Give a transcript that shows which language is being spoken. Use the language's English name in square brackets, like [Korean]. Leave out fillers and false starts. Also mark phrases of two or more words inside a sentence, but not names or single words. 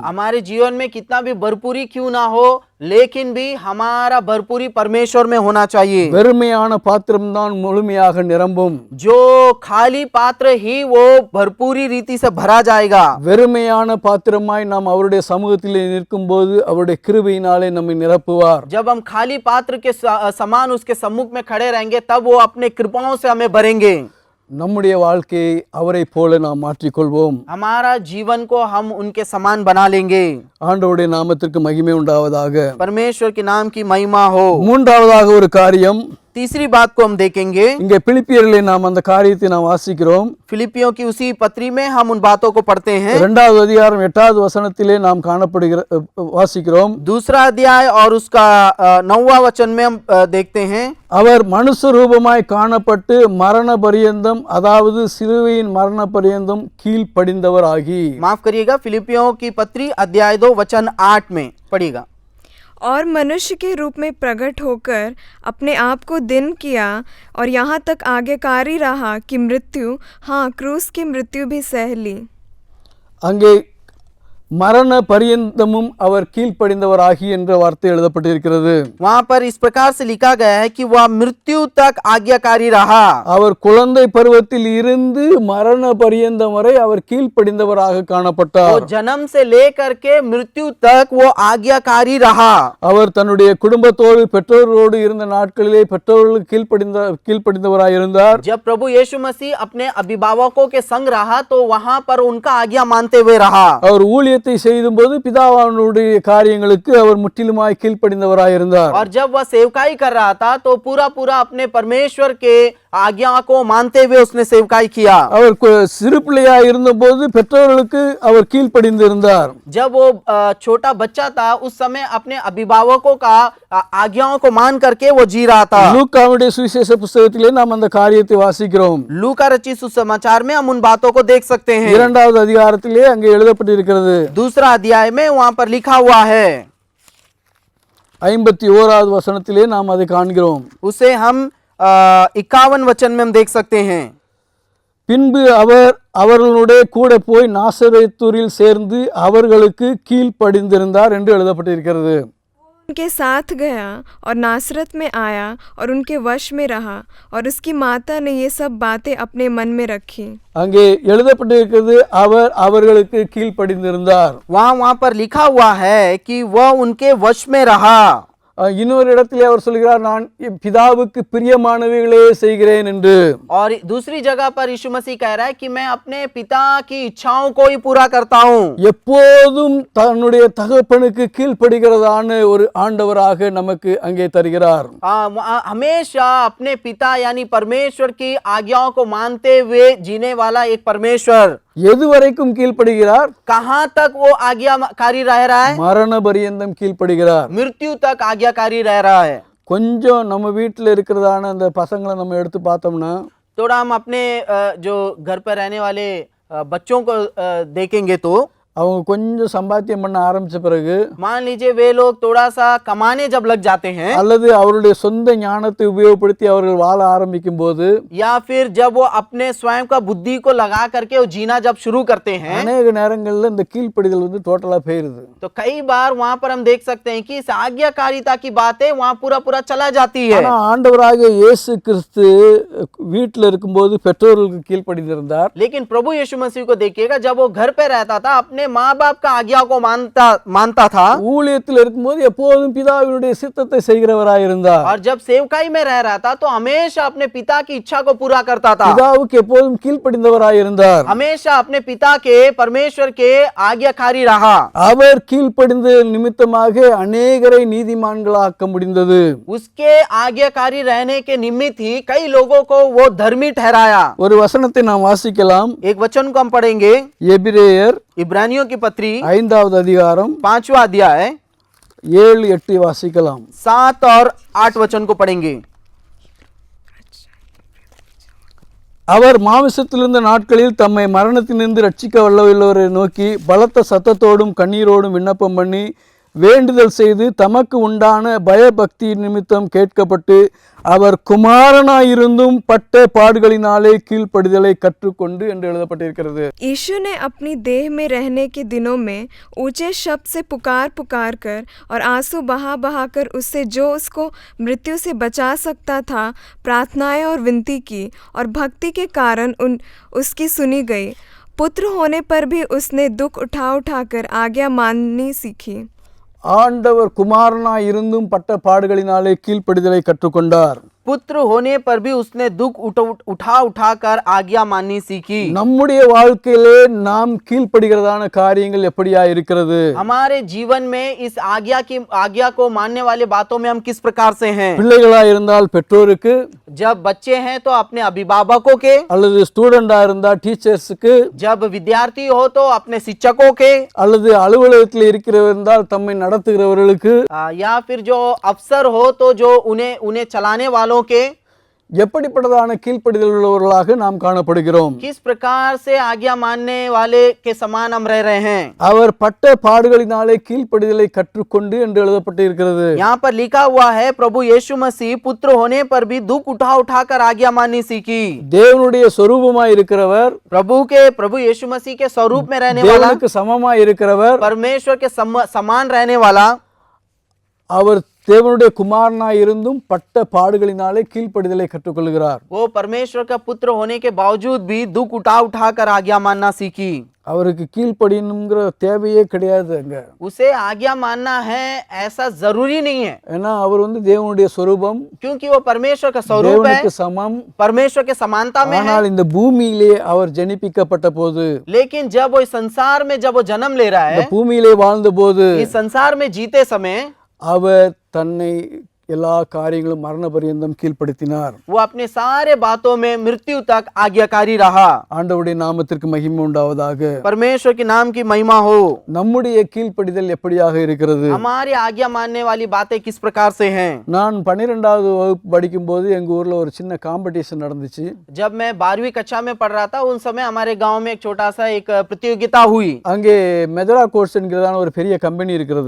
[Hindi] हमारे जीवन में कितना भी भरपूरी क्यों ना हो लेकिन भी हमारा भरपूरी परमेश्वर में होना चाहिए। [Tamil] வெறுமையான பாத்திரம்தான் முழுமையாக நிரம்பும். [Hindi] जो खाली पात्र ही वो भरपूरी रीति से भरा जाएगा। [Tamil] வெறுமையான பாத்திரமாய் நாம் அவருடைய சமூகத்திலே நிற்கும்போது அவருடைய கிருபையினாலே நம்மை நிரப்புவார். [Hindi] जब हम खाली पात्र के समान उसके सम्मुख में खड़े रहेंगे तब वो अपने कृपाओं से हमें भरेंगे। [Tamil] நம்முடைய வாழ்க்கையை அவரை போல நாம் மாற்றிக்கொள்வோம். [Hindi] हमारा जीवन को हम उनके समान बना लेंगे। [Tamil] ஆண்டவருடைய நாமத்திற்கு மகிமை உண்டாவதாக. [Hindi] परमेश्वर के नाम की महिमा हो। [Tamil] மூன்றாவதாக ஒரு காரியம், [Hindi] तीसरी बात को हम देखेंगे। [Tamil] இங்கே பிலிப்பியரிலே நாம் அந்த காரியத்தை நாம் வாசிக்கிறோம். [Hindi] फिलिपियों की उसी पत्री में हम उन बातों को पढ़ते हैं। [Tamil] 2வது அதிகாரம் 8வது வசனத்திலே நாம் வாசிக்கிறோம். [Hindi] दूसरा अध्याय और उसका 9वां वचन में हम देखते हैं। [Tamil] அவர் மனுஷ ரூபமாய் காணப்பட்டு மரண பரியந்தம், அதாவது சிலுவையின் மரண பரியந்தம் கீழ்ப்படிந்தவராகி. [Hindi] माफ करिएगा, फिलिपियों की पत्री अध्याय 2 वचन 8 में पढ़िएगा। और मनुष्य के रूप में प्रकट होकर अपने आप को दिन किया और यहाँ तक आज्ञाकारी रहा कि मृत्यु, हाँ क्रूस की मृत्यु भी सह ली। [Tamil] அங்கே மரண பரியந்தமும் அவர் கீழ்ப்படிந்தவராகி என்ற வார்த்தை எழுதப்பட்டிருக்கிறது. [Hindi] वहां पर इस प्रकार से लिखा गया है कि वह मृत्यु तक आज्ञाकारी रहा। [Tamil] அவர் குழந்தை பருவத்தில் இருந்து மரண பரியந்தம் வரை அவர் கீழ்ப்படிந்தவராக [Hindi] वो [Tamil] காணப்பட்டார். [Hindi] जन्म से लेकर के मृत्यु तक वो आज्ञाकारी रहा। [Tamil] அவர் தன்னுடைய குடும்பத்தோடு பெற்றோரோடு இருந்த நாட்களிலே பெற்றோர்களுக்கு கீழ்ப்படிந்தவராய் இருந்தார். [Hindi] जब प्रभु यीशु मसीह अपने अभिभावकों के संग रहा तो वहां पर उनका आज्ञा मानते हुए रहा। [Tamil] அவர் ஊழியத்தை செய்யும்போது பிதாவானுடைய காரியங்களுக்கு அவர் முற்றிலுமாய் கீழ்ப்படிந்தவராய் இருந்தார். [Hindi] और जब वह सेवकाई कर रहा था तो पूरा पूरा अपने परमेश्वर के आज्ञा को मानते हुए उसने सेवकाई किया। [Tamil] அவர் சிறு பிள்ளையாய் இருந்தபோது பெற்றோர்களுக்கு அவர் கீழ்ப்படிந்து இருந்தார். [Hindi] जब वो छोटा बच्चा था उस समय अपने अभिभावकों का आज्ञाओं को मान करके वो जी रहा था। [Tamil] லூக்காவுடைய சுவிசேஷ புத்தகத்திலே நாம் அந்த காரியத்தை வாசிக்கிறோம். [Hindi] लूका रचित सुसमाचार में हम उन बातों को देख सकते हैं। [Tamil] 2வது அதிகாரத்திலே அங்கே எழுதப்பட்டிருக்கிறது. [Hindi] दूसरा अध्याय में वहां पर लिखा हुआ है, [Tamil] 51வது வசனத்திலே நாம் அதை காண்கிறோம். [Hindi] उसे हम 51 वचन में हम देख सकते हैं। [Tamil] பின்பு அவர் அவர்களுடைய கூட போய் நாசரேத்தூரில் சேர்ந்து அவர்களுக்கு கீழ்ப்படிந்திருந்தார் என்று எழுதப்பட்டிருக்கிறது. [Hindi] उनके साथ गया और नासरत में आया और उनके वश में रहा और उसकी माता ने ये सब बातें अपने मन में रखी। [Tamil] அங்கே எழுதப்பட்டிருக்கிறது அவர் அவர்களுக்கு கீழ்ப்படிந்திருந்தார். [Hindi] वहां पर लिखा हुआ है कि वह उनके वश में रहा। [Tamil] இன்னொரு இடத்திலே அவர் சொல்கிறார், நான் பிதாவுக்கு பிரியமானவைகளே செய்கிறேன் என்று. [Hindi] और दूसरी जगह पर यीशु मसीह कह रहा है कि मैं अपने पिता की इच्छाओं को ही पूरा करता हूँ। [Tamil] எப்போதும் தன்னுடைய தகப்பனுக்கு கீழ்ப்படுகிறதான ஒரு ஆண்டவராக நமக்கு அங்கே தருகிறார். [Hindi] हमेशा अपने पिता यानी परमेश्वर की आज्ञाओं को मानते हुए जीने वाला एक परमेश्वर। [Tamil] எதுவரைக்கும் கீழ்ப்படுகிறார்? [Hindi] कहाँ तक वो आज्ञाकारी रह रहा है? [Tamil] மரண பரியந்தம் கீழ்ப்படுகிறார். [Hindi] मृत्यु तक आज्ञाकारी रह रहा है। [Tamil] கொஞ்சம் நம்ம வீட்டில் இருக்கிறதான அந்த பசங்களை நம்ம எடுத்து பார்த்தோம்னா, [Hindi] थोड़ा हम अपने जो घर पर रहने वाले बच्चों को देखेंगे तो [Tamil] அவங்க கொஞ்சம் சம்பாத்தியம் பண்ண ஆரம்பிச்ச பிறகு, [Hindi] मान लीजिए वे लोग थोड़ा सा कमाने जब लग जाते हैं [Tamil] அல்லது அவருடைய சொந்த ஞானத்தை உபயோகப்படுத்தி அவர்கள் வாழ ஆரம்பிக்கும் போது, [Hindi] या फिर जब वो अपने स्वयं का बुद्धि को लगा करके वो जीना जब शुरू करते हैं [Tamil] அநேக நேரங்கள்ல இந்த கீழ்ப்படிதல் வந்து டோட்டலா போயிருது. [Hindi] तो कई बार वहां पर हम देख सकते हैं कि इस आज्ञाकारिता की बातें वहां पूरा पूरा चला जाती है। [Tamil] ஆனா ஆண்டவராகிய இயேசு கிறிஸ்து வீட்டில் இருக்கும்போது பெற்றோர்களுக்கு கீழ்ப்படிந்திருந்தார். [Hindi] लेकिन प्रभु यीशु मसीह को देखिएगा, जब वो घर पे रहता था अपने माँ बाप का आज्ञा को मानता था। [Tamil] ஊழியத்தில் இருக்கும்போது எப்போதும் பிதாவினுடைய சித்தத்தை செய்கிறவராய் இருந்தார். [Hindi] और जब सेवकाई में रह रहा था तो हमेशा अपने पिता की इच्छा को पूरा करता था। [Tamil] பிதாவுக்கு எப்போதும் கீழ்ப்படிந்தவராய் இருந்தார். [Hindi] हमेशा अपने पिता के परमेश्वर के आज्ञाकारी रहा। [Tamil] அவர் கீழ்ப்படிந்த நிமித்தமாக அநேகரை நீதிமான்களாக்க முடிந்தது. [Hindi] उसके आज्ञाकारी रहने के निमित्त ही कई लोगों को वो धर्मी ठहराया। [Tamil] ஒரு वசனத்தை நாம் வாசிக்கலாம். [Hindi] एक वचन को हम पढ़ेंगे, [Tamil] எபிரேயர் [Hindi] इब्रानियों की पत्री [Tamil] 5வது அதிகாரம் [Hindi] 5वां अध्याय [Tamil] 7-8 வாசிக்கலாம். [Hindi] 7 और 8 वचन को पढ़ेंगे। [Tamil] அவர் மாமிசத்திலிருந்த நாட்களில் தம்மை மரணத்திலிருந்து ரட்சிக்க வல்லவரை நோக்கி பலத்த சத்தத்தோடும் கண்ணீரோடும் விண்ணப்பம் பண்ணி வேண்டுதல் செய்து தமக்கு உண்டான பயபக்தி நிமித்தம் கேட்கப்பட்டு அவர் குமாரனாயிருந்தும் பட்ட பாடுகளினாலே கீழ்ப்படிதலை கற்றுக்கொண்டு என்று எழுதப்பட்டிருக்கிறது. [Hindi] यीशु ने अपनी देह में रहने के दिनों में ऊंचे शब्द से पुकार कर और आंसू बहा कर उससे जो उसको मृत्यु से बचा सकता था प्रार्थनाएं और विनती की और भक्ति के कारण उसकी सुनी गई। पुत्र होने पर भी उसने दुख उठा कर आज्ञा माननी सीखी। [Tamil] ஆண்டவர் குமாரனாய் இருந்தும் பட்ட பாடுகளினாலே கீழ்ப்படிதலை கற்றுக்கொண்டார். [Hindi] पुत्र होने पर भी उसने दुख उठा कर आज्ञा माननी सीखी। [Tamil] நம்முடைய வாழ்க்கையிலே நாம் கீழ்ப்படுகிறதான காரியங்கள் எப்படியா இருக்கிறது? [Hindi] हमारे जीवन में इस आज्ञा को मानने वाले बातों में हम किस प्रकार से हैं? [Tamil] பிள்ளைகளா இருந்தால் பெற்றோருக்கு, [Hindi] जब बच्चे हैं तो अपने अभिभावकों के, [Tamil] அல்லது ஸ்டூடெண்டா இருந்தா டீச்சர்ஸுக்கு, [Hindi] जब विद्यार्थी हो तो अपने शिक्षकों के, [Tamil] அல்லது அலுவலகத்தில் இருக்கிறவர் இருந்தால் தம்மை நடத்துகிறவர்களுக்கு, [Hindi] या फिर जो अफसर हो तो जो उन्हें चलाने वालों के, [Tamil] எப்படிப்பட்டதான கீழ்ப்படிதல் உள்ளவர்களாக நாம் காணப்படுகிறோம்? [Hindi] किस प्रकार से आज्ञा मानने वाले के समान हम रह रहे हैं? [Tamil] அவர் பட்ட பாடுகளினாலே கீழ்ப்படிதலை கற்றுக்கொண்டு என்று எழுதப்பட்டு இருக்கிறது. [Hindi] यहाँ पर लिखा हुआ है प्रभु यीशु मसीह पुत्र होने पर भी दुख उठा उठाकर आज्ञा माननी सीखी। [Tamil] தேவனுடைய சொரூபமாய் இருக்கிறவர், [Hindi] प्रभु यीशु मसीह के स्वरूप में रहने वाला, [Tamil] தேவனுக்கு சமமாய் இருக்கிறவர், [Hindi] परमेश्वर के समान रहने वाला, [Tamil] அவர் தேவனுடைய குமாரனாய் இருந்தும் பட்ட பாடுகளினாலே கீழ்ப்படிதலை கற்றுக்கொள்கிறார். [Hindi] वो परमेश्वर का पुत्र होने के बावजूद भी दुख उठा उठाकर आज्ञा मानना सीखी। [Tamil] அவருக்கு கீழ்ப்படியணுங்கிற தேவையே கிடையாது அங்க. [Hindi] उसे आज्ञा मानना है ऐसा जरूरी नहीं है, [Tamil] ஏன்னா அவர் தேவனுடைய சொரூபம், [Hindi] क्योंकि वो परमेश्वर का स्वरूप है, [Tamil] தேவனுக்கு சமம். [Hindi] परमेश्वर के समानता में है। [Tamil] ஆனால் இந்த பூமியிலே அவர் ஜனிப்பிக்கப்பட்ட போது, [Hindi] लेकिन जब वो इस संसार में जब वो जन्म ले रहा [Tamil] இந்த [Hindi] है, [Tamil] பூமியிலே வாழ்ந்த போது [Hindi] इस संसार में जीते समय [Tamil] அவர் தன்னை எல்லா காரியங்களும் மரண பரியந்தம் கீழ்ப்படுத்தினார். [Hindi] वो अपने सारे बातों में मृत्यु तक आज्ञाकारी रहा। [Tamil] ஆண்டவருடைய நாமத்திற்கு மகிமை உண்டாவதாக. [Hindi] परमेश्वर के नाम की महिमा हो। [Tamil] நம்முடைய கீழ்ப்படிதல் எப்படியாக இருக்கிறது? [Hindi] हमारी आज्ञा मानने वाली बातें किस प्रकार से हैं? [Tamil] நான் 12வது வகுப்பு படிக்கும்போது எங்க ஊர்ல ஒரு சின்ன காம்படிஷன் நடந்துச்சு. [Hindi] जब मैं 12वीं कक्षा में पढ़ रहा था, उन समय हमारे गांव में एक छोटा सा एक प्रतियोगिता हुई। [Tamil] அங்கே மெதரா கோட்ஸ் என்கிறதான ஒரு பெரிய கம்பெனி இருக்கிறது.